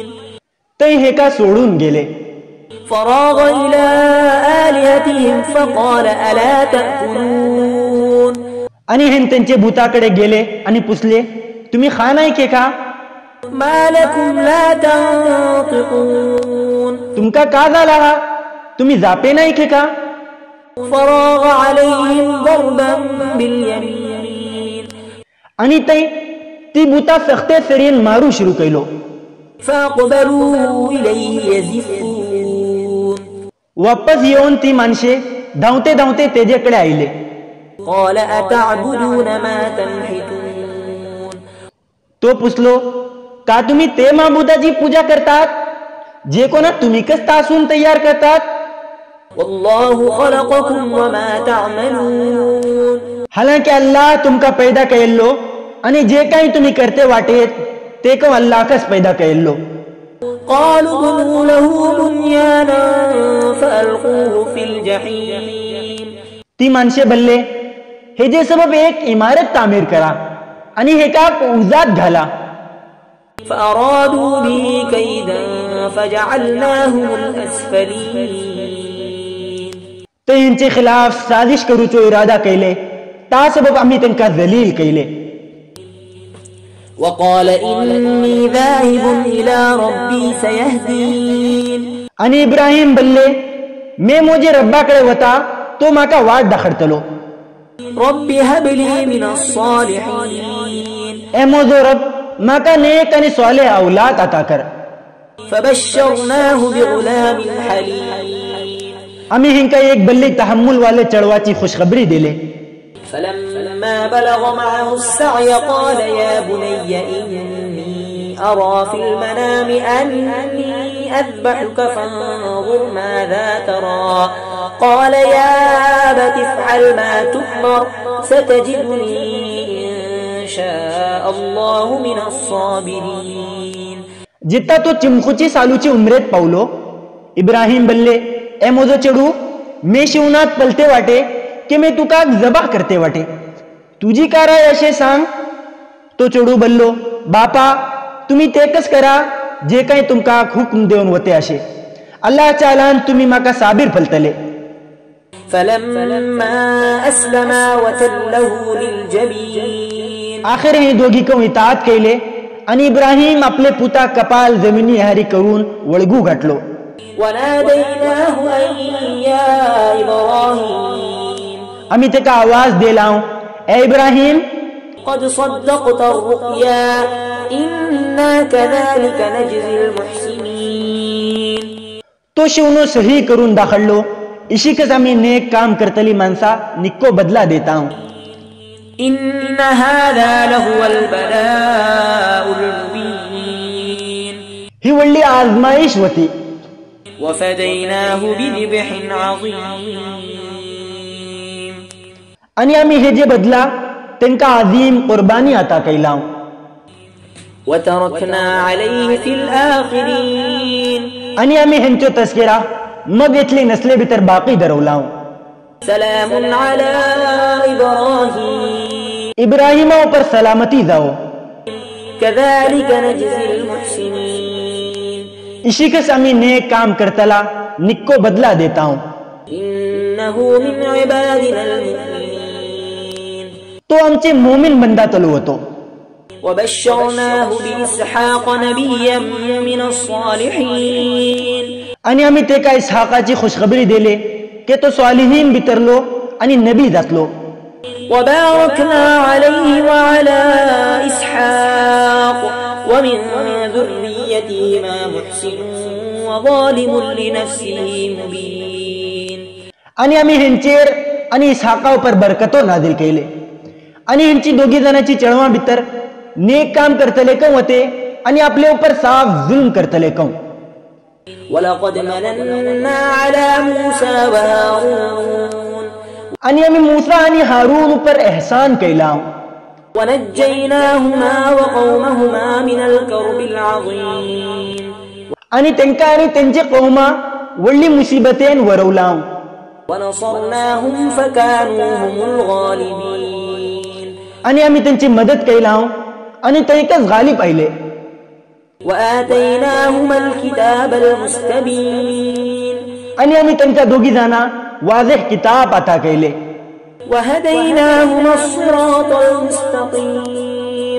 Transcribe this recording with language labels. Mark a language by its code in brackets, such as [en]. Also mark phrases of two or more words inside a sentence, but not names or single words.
[kok] ते हे का सोडून गेले. [ar] فراغ إلى آلهتهم فقال ألا تأكلون. [kok] आणि हे त्यांचे भूताकडे गेले आणि पुसले, तुम्ही खा नाही के का? [ar] ما لكم لا تنطقون. [kok] तुमका का झाला, तुम्ही जापे नाही के का? [ar] فراغ عليهم ضربا باليمين. [kok] आणि ते ती भूता सख्ते सरीन मारू शुरू केलो. [ar] فأقبلوا إليه يزفون. [kok] वापस येऊन ती माणसे धावते धावते तेजेकडे आले. [ar] قال أتعبدون ما تنحتون. [kok] तो पुसलो, का तुम्ही ते माबुदाची पूजा करतात जे कोणा तुम्ही कस तासून तयार करतात? [ar] والله خلقكم وما تعملون. [kok] हालांकि अल्लाह तुमका पैदा केल्लो आणि जे काही तुम्ही करते वाटेत ते को अल्लाह कस पैदा केल्लो. [ar] قالوا ابنوا له بنيانا فألقوه في الجحيم. [kok] ती माणसे बल्ले, हे जे सबब एक इमारत तामीर करा आणि हे का उजात घाला. [ar] فأرادوا به كيدا فجعلناهم الأسفلين. [kok] ते यांचे खिलाफ साजिश करूचो इरादा केले, ता सबब आम्ही त्यांका जलील केले. [ar] وقال إني ذاهب إلى ربي سيهدين. [kok] आणि इब्राहिम बल्ले, मैं मोजे रब्बाकडे वता तो माका वाट दाखडतलो. [ar] رب هب لي من الصالحين. [kok] ए मोजो रब माका नेक आणि सालेह औलाद अता कर. [ar] فبشرناه بغلام حليم. [kok] आम्ही हिंका एक बल्ली तहम्मुल वाले चढ़वाची खुशखबरी दिले. [ar] فلما بلغ معه السعي قال يا بني إني أرى في المنام أني أذبحك فانظر ماذا ترى قال يا أبت افعل ما تؤمر ستجدني إن شاء الله من الصابرين. [kok] जिता तो चिमखुची सालूची उमरेत पावलो, इब्राहिम बल्ले ए मोजो चेडू, मे शिवनात पलते वाटे की मे तुका जबा करते वाटे, तुझी काराय अशें सांग. तो चेडू बल्लो, बापा तुम्ही तेकच करा जे काही तुमका हुकम देऊन वते अशे. अल्लाह चालान तुम्ही माका साबीर फलतले. [ar] فلما أسلما وتله للجبين. [kok] आखिर हे दोघी कं इताअत केले आणि इब्राहिम आपले पुता कपाल जमिनी हारी करून वळगू घातलो. [ar] وناديناه أن يا إبراهيم. [kok] आम्ही तेका आवाज दिला, ए इब्राहिम [ar] قد صدقت الرؤيا إنا كذلك نجزي المحسنين. [kok] तो शिवनो सही करून दाखवलो, इशिकच आम्ही नेक काम करतली माणसा निक्को बदला देता. [ar] إن هذا لهو البلاء المبين. [kok] ही वडली आजमाईश होती. [ar] وفديناه بذبح عظيم. [kok] आणि आम्ही हे जे बदला त्यांका अजीम कुर्बानी अता केला. [ar] وتركنا عليه في الآخرين. [kok] आणि आम्ही ह्यांचो तस्करा मग इथले नसले भितर बाकी दरवला. [ar] سلام على إبراهيم. [kok] इब्राहिमा पर सलामती जाओ. [ar] كذلك نجزي المحسنين. [kok] इशिकच आम्ही नेक काम करतला निक्को बदला देता. [ar] إنه من عبادنا المؤمنين. [kok] तो आमचे मोमिन बंदा तलो होतो. [ar] وبشرناه بإسحاق نبيا من الصالحين. [kok] आणि आम्ही ते काय इसहाकाची खुशखबरी दिले की तो स्वालिहीन बितरलो आणि नबी जातलो. [ar] وباركنا عليه وعلى إسحاق ومن ذريتهما محسن وظالم لنفسه مبين. [kok] आणि आम्ही ह्यांचेर आणि इसहाका पर बरकतो नाजिल केले आणि ह्यांची दोघी जणांची चळवा भितर नेक काम करतले कं होते आणि आपले उपर साफ जुल्म करतले कं. [ar] ولقد مننا على موسى وهارون. [kok] आणि आम्ही मूसा आणि हारून उपर एहसान केला. [ar] ونجيناهما وقومهما من الكرب العظيم. [kok] आणि त्यांका आणि त्यांचे कौमा वडली मुसीबतेन वरवला. [ar] ونصرناهم فكانوا هم الغالبين. [kok] आणि आम्ही त्यांची मदत केला आणि त्यांकच गालिब आले. [ar] وآتيناهما الكتاب المستبين. [kok] आणि आम्ही त्यांच्या दोघी जणांना वाज़ेह किताब अता केले. [ar] وهديناهما الصراط المستقيم.